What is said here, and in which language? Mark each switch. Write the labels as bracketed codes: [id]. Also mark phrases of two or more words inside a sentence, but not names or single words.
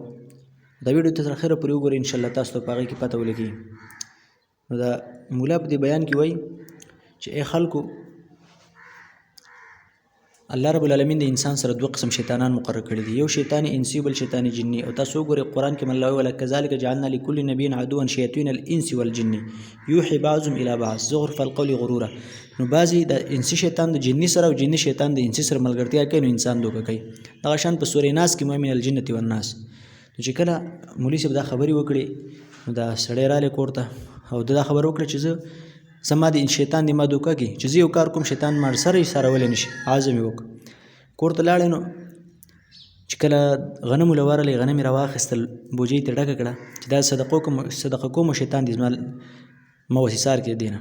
[ps] دا ویډیو ته تر اخره پورې وګورئ، انشاءالله تاسو ته په هغې کې پته ولګي. نو دا مولا په دې بیان کې وایي چې ای خلکو، الله [ar] رب العالمین [ps] د انسان سره دوه قسم شیطانان مقرر کړي دي، یو شیطان انسي بل شیطان جني. او تاسو وګورئ قرآن کې الله ویل [ar] کذلک جعلنا لكل نبي عدوا شیاطین الانس والجن یوحي بعضهم الى بعض زخرف القول غرورا. [ps] نو بعضې د انسي شیطان د جني سره او جني شیطان د انسي سره ملګرتیا کوي، نو انسان دوکه کوي. دغه شان په سورې ناس کې وایي [ar] من الجنة والناس. [ps] نو چې کله مولوي صاحب دا خبرې وکړې، نو دا سړی رالی کور ته او دا خبره وکړه چې زما د شیطان د ما دوکه کوي، چې زه یو کار کوم شیطان ما سره یې سارولی نه شي. عزم یې وکړ، کور ته لاړې. نو چې کله غنمو له ورغلی، غنم یې راواخیستل، بوجۍ ته ډکه کړه چې دا صدقه کوم شیطان دې زما ما وسیسار کړي دی نه.